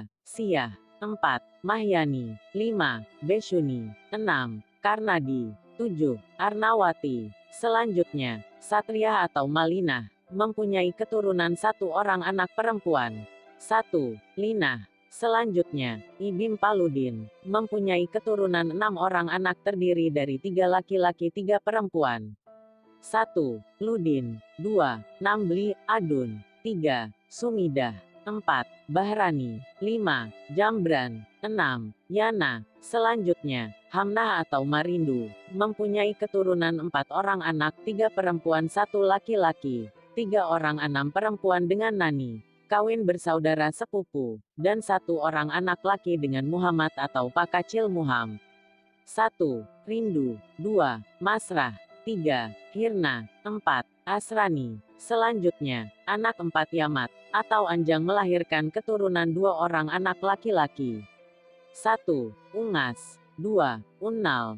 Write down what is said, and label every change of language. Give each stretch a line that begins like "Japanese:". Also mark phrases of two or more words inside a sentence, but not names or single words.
Indonesian: Siah, 4. Mahyani, 5. Beshuni, 6. Karnadi, 7. Arnawati. Selanjutnya, Satriah atau Malinah mempunyai keturunan 1 orang anak perempuan. 1. Linah. Selanjutnya, Ibim Paludin mempunyai keturunan 6 orang anak, terdiri dari 3 laki-laki 3 perempuan. 1. Ludin, 2. Nambli, Adun, 3. Sumidah, 4. Bahrani, 5. Jambran, 6. Yana. Selanjutnya, Hamnah atau Marindu mempunyai keturunan 4 orang anak, 3 perempuan 1 laki-laki, 3 orang 6 perempuan dengan Nani, kawin bersaudara sepupu, dan 1 orang anak laki dengan Muhammad atau Pakacil Muham. 1. Rindu, 2. Masrah, 3. Hirna, 4. Asrani. Selanjutnya, anak 4 Yamat, atau Anjang melahirkan keturunan 2 orang anak laki-laki. 1. Ungas, 2. Unnal.